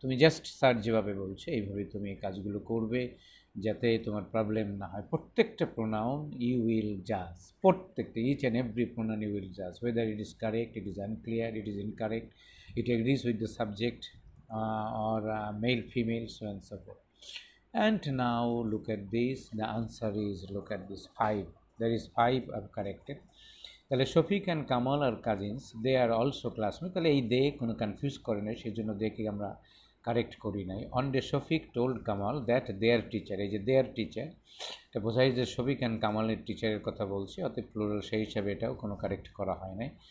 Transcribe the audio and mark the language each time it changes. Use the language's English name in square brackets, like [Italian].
[Bangla] তুমি just sir যেভাবে বলছে এইভাবে তুমি এই কাজগুলো করবে, যাতে তোমার প্রবলেম না হয়। প্রত্যেকটা [English] Pronoun you will জাজ, প্রত্যেকটা each and every pronoun you will জাজ, weather it is correct, it is unclear, it is incorrect, it agrees with the subject or male, female, so and so forth. And now look at this, the answer is, look at this, 5. There is 5 I've corrected. [Bangla] তাহলে Shafiq and Kamal আর cousins, [English] they are also classmate, [Bangla] তাহলে এই দে কোনো confuse করে নাই, সেই জন্য দেখে আমরা কারেক্ট করি নাই। [English] one day Shafiq told Kamal that their teacher, [Bangla] এই যে দেয়ার টিচার, এটা বোঝাই যে শফিক অ্যান্ড কামালের টিচারের কথা বলছি, অতএব প্লুরাল, সেই হিসাবে এটাও কোনো কারেক্ট করা হয় নাই।